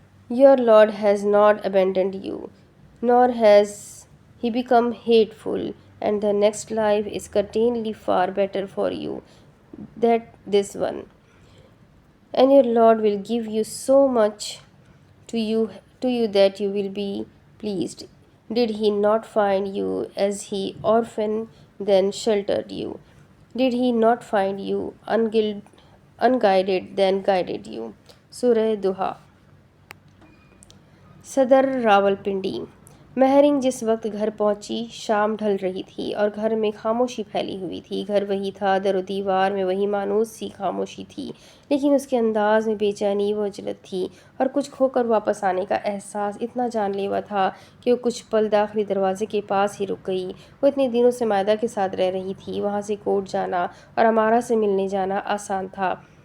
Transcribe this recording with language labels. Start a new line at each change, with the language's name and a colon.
English: Your Lord has not abandoned you, nor has he become hateful, and the next life is certainly far better for you than this one. And your Lord will give you so much to you that you will be pleased. Did he not find you as he orphan then sheltered you? Did he not find you unguided then guided you?
Urdu: سورہ Doha. صدر راولپنڈی۔ مہرنگ جس وقت گھر پہنچی شام ڈھل رہی تھی اور گھر میں خاموشی پھیلی ہوئی تھی۔ گھر وہی تھا، در و دیوار میں وہی مانوس سی خاموشی تھی، لیکن اس کے انداز میں بے چینی و عجلت تھی، اور کچھ کھو کر واپس آنے کا احساس اتنا جان لیوا تھا کہ وہ کچھ پل داخلی دروازے کے پاس ہی رک گئی۔ وہ اتنے دنوں سے مائدہ کے ساتھ رہ رہی تھی، وہاں سے کوٹ جانا اور امارہ سے ملنے جانا آسان تھا۔